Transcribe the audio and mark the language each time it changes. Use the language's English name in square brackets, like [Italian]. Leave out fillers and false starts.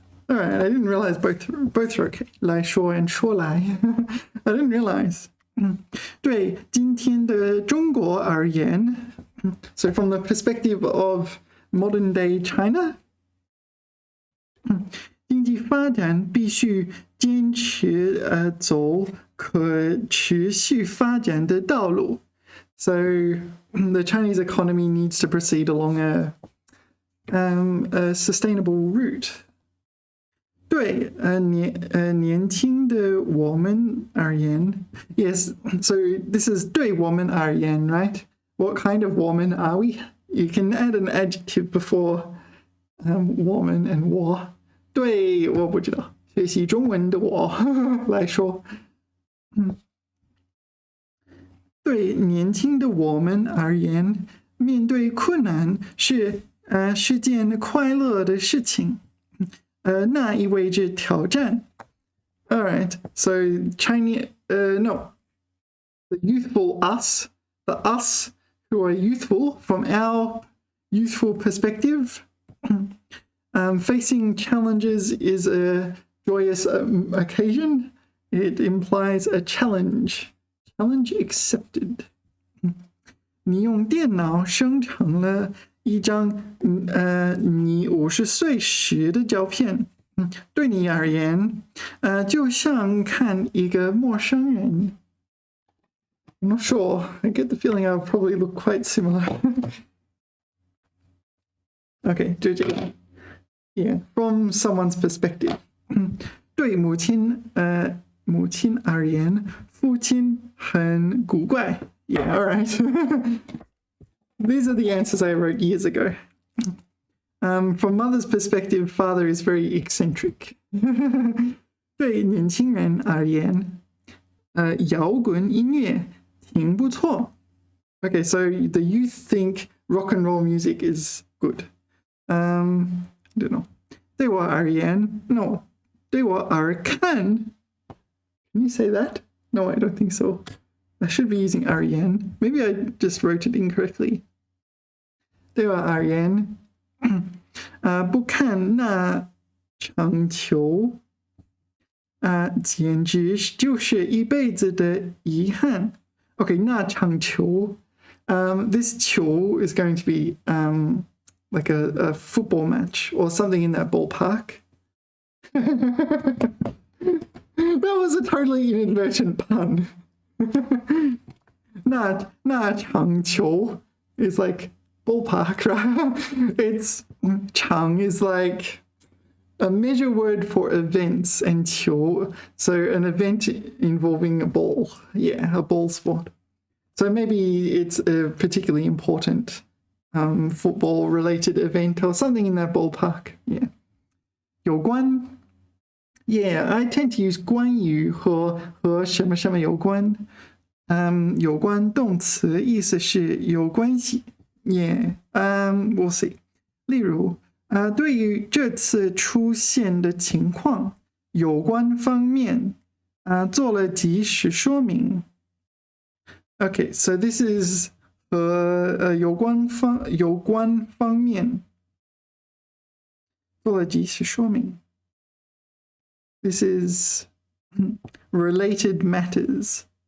[English] All right, I didn't realize both are okay. 来说 and 说来 I didn't realize. [Chinese] 对今天的中国而言 [English] so from the perspective of modern day China, [Chinese] 经济发展必须坚持走可持续发展的道路。 [English] So the Chinese economy needs to proceed along a sustainable route. [Chinese] 对年轻的我们而言 [English] yes, so this is [Chinese] 对我们而言 [English] right? What kind of woman are we? You can add an adjective before woman and 我。 [Chinese] 对，我不知道，学习中文的我来说，对年轻的我们而言，面对困难是件快乐的事情。那意味着挑战。 [English] All right, so Chinese, no, the youthful us, the us who are youthful from our youthful perspective, facing challenges is a joyous occasion. It implies a challenge. Challenge accepted. [Chinese] 你用电脑生成了一张你50岁时的照片，对你而言，就像看一个陌生人。 [English] I'm not sure. I get the feeling I'll probably look quite similar. Okay, [Chinese] 就这个。 [English] Yeah, from someone's perspective. [Chinese] 对母亲而言，父亲很古怪。 [English] Yeah, all right. These are the answers I wrote years ago. From mother's perspective, father is very eccentric. [Chinese] 对年轻人而言，摇滚音乐挺不错。 [English] Okay, so the youth think rock and roll music is good. I don't know. [Chinese] 对我而言 [English] ，no. [Chinese] 对我而看 [English] ，Can you say that? No, I don't think so. I should be using Ariane. Maybe I just wrote it incorrectly. [Chinese] 对吧 Ariane 不看那场球简直就是一辈子的遗憾。 [English] Okay, 那场球 this 球 is going to be like a football match or something in that ballpark. That was a totally inadvertent pun. 那场球 is like ballpark, right? It's 场 is like a measure word for events and 球, so an event involving a ball. Yeah, a ball sport. So maybe it's a particularly important football related event or something in that ballpark. Yeah. 有关 Yeah, I tend to use [Chinese] 关于和什么什么有关。有关动词意思是有关系。 [English] Yeah, we'll see. [Chinese] 例如对于这次出现的情况，有关方面做了及时说明。 [English] Okay, so this is [Chinese] 和有关方面做了及时说明。 [English] This is related matters.